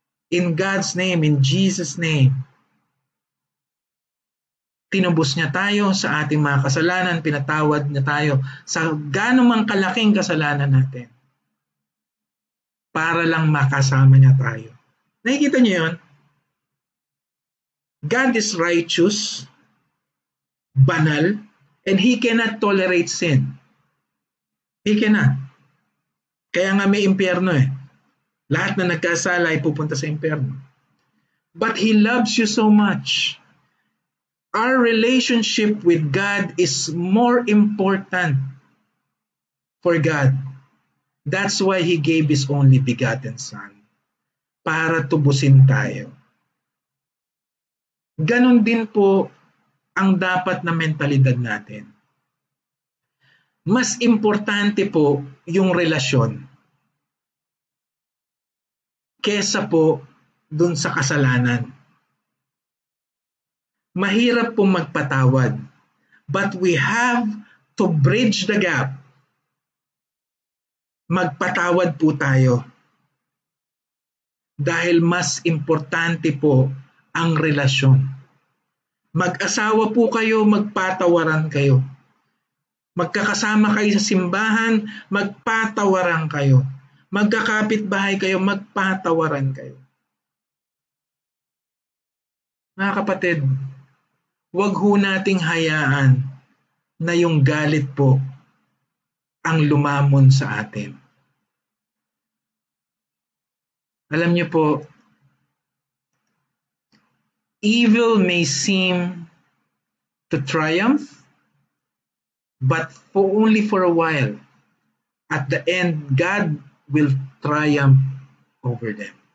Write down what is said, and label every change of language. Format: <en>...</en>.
<en>In God's name, in Jesus' name,</en> <tl>tinubos niya tayo sa ating mga kasalanan, pinatawad niya tayo sa gaano mang kalaking kasalanan natin para lang makasama niya tayo. Nakikita niyo yun?</tl> <en>God is righteous,</en> <tl>banal,</tl> <en>and He cannot tolerate sin. He cannot.</en> <tl>Kaya nga may impyerno eh. Lahat na nagkasala ay pupunta sa impyerno.</tl> <en>But He loves you so much. Our relationship with God is more important for God. That's why He gave His only begotten Son.</en> <tl>Para tubusin tayo. Ganon din po ang dapat na mentalidad natin. Mas importante po yung relasyon kesa po dun sa kasalanan. Mahirap pong magpatawad,</tl> <en>but we have to bridge the gap.</en> <tl>Magpatawad po tayo. Dahil mas importante po ang relasyon. Mag-asawa po kayo, magpatawaran kayo. Magkakasama kayo sa simbahan, magpatawaran kayo. Magkakapitbahay kayo, magpatawaran kayo. Mga kapatid, huwag ho nating hayaan na yung galit po ang lumamon sa atin. Alam niyo po,</tl> <en>evil may seem to triumph, but only for a while. At the end, God will triumph over them.</en>